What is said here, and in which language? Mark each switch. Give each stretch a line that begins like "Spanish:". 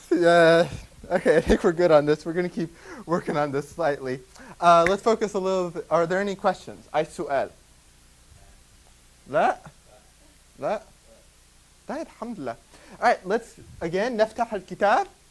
English: Okay, I think we're good on this. We're going to keep working on this slightly. Let's focus a little bit. Are there any questions?
Arabic: أي سؤال؟ لا؟ لا؟ طيب الحمد لله.
English: All right, let's again
Arabic: نفتح الكتاب.